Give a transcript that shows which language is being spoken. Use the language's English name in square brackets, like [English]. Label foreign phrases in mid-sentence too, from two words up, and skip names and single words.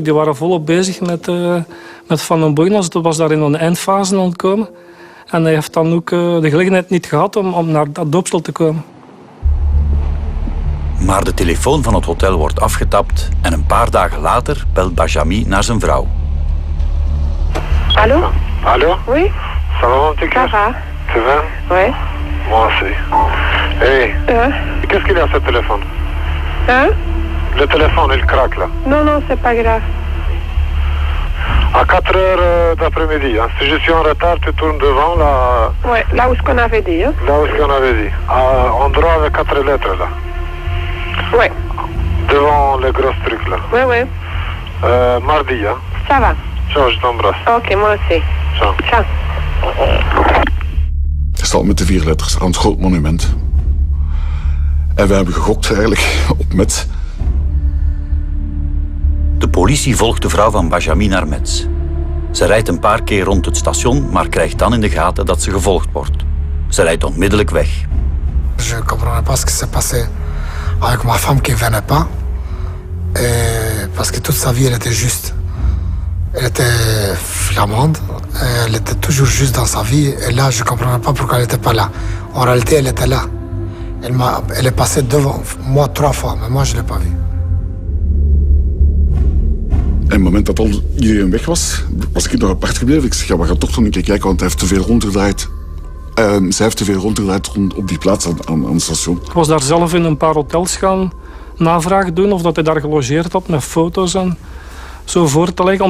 [Dutch] Die waren volop bezig met Van den Boeymans. Dat was daar in een eindfase aan het komen. En hij heeft dan ook de gelegenheid niet gehad om naar dat doopsel te komen. Maar de telefoon van het hotel wordt afgetapt en een paar dagen later belt Bajami naar zijn vrouw. [French] Allô? Allô? Oui? Ça va, mon petit cœur? Ça va. Tu vas? Oui. Moi aussi. Hey, qu'est-ce qu'il y a ce téléphone? Hein? Le téléphone, il craque là. Non, non, c'est pas grave. À 4 heures d'après-midi, hein. Si je suis en retard, tu tournes devant là. Ouais, là où ce qu'on avait dit. Hein? Là où ce qu'on avait dit. Endroit avec 4 lettres là. Ouais. Devant les gros trucs là. Ouais, ouais. Mardi, hein. Ça va. Ciao, je t'embrasse. Ok, moi aussi. Ciao. Ciao. [Dutch] Hij staat met de 4 letters aan het groot monument. En we hebben gegokt eigenlijk op Metz. De politie volgt de vrouw van Bajami naar Metz. Ze rijdt een paar keer rond het station, maar krijgt dan in de gaten dat ze gevolgd wordt. Ze rijdt onmiddellijk weg. [French] Je comprenais pas ce qui s'est passé avec ma femme qui venait pas. Parce que toute sa vie, elle était juste. Elle était flamande. Elle était toujours juste dans sa vie. Et là, je comprenais pas pourquoi elle était pas là. En réalité, elle était là. Elle est passée devant moi 3 fois, mais moi, je l'ai pas vue. [Dutch] En op het moment dat al iedereen weg was, was ik nog apart gebleven. Ik zeg, ja, we gaan toch nog een keer kijken, want hij heeft te veel rondgedraaid. Zij heeft te veel rondgedraaid op die plaats aan het station. Ik was daar zelf in een paar hotels gaan navragen doen of dat hij daar gelogeerd had met foto's en zo voor te leggen.